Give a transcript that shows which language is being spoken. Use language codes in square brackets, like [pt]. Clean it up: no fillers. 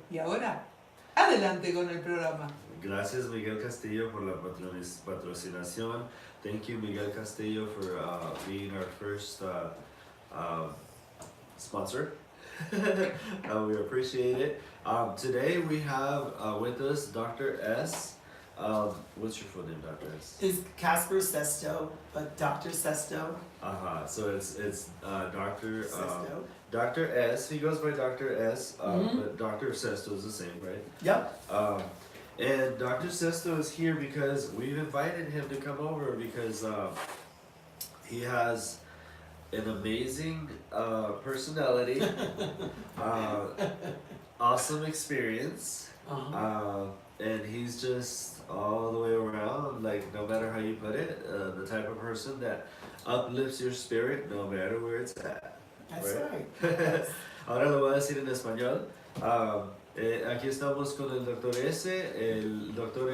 [es] Y ahora, adelante con el programa. Gracias Miguel Castillo por la patrocinación. [en] Thank you Miguel Castillo for being our first sponsor. We appreciate it. Today we have with us Dr. S. What's your full name, Dr. S? It's Casper Sesto, but Dr. Sesto. So it's Dr. Sesto. Dr. S. He goes by Dr. S. But Dr. Sesto is the same, right? Yep. And Dr. Sesto is here because we've invited him to come over because he has an amazing personality, awesome experience, and he's just all the way around, like no matter how you put it, the type of person that uplifts your spirit no matter where it's at. That's right. [es] Ahora lo voy a decir en español. Aquí estamos con el Dr. S. El Dr.